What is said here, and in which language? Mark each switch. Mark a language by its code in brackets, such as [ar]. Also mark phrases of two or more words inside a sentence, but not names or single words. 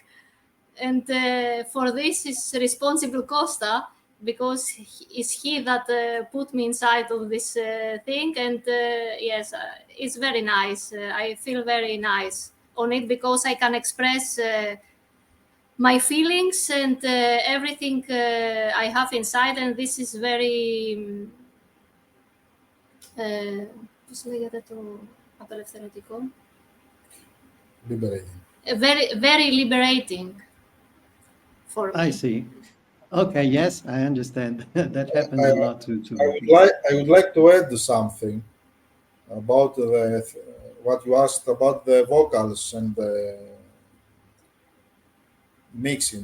[en] And for this is responsible Costa, because it's he that put me inside of this thing. And yes, it's very nice. I feel very nice on it, because I can express my feelings and everything I have inside, and this is very [el] πώς λέγεται το απελευθερωτικό? [en] liberating. Very, very liberating for me. I see. Okay, yes, I understand. That happens a lot to I would like to add something about what you asked about the vocals and the mixing.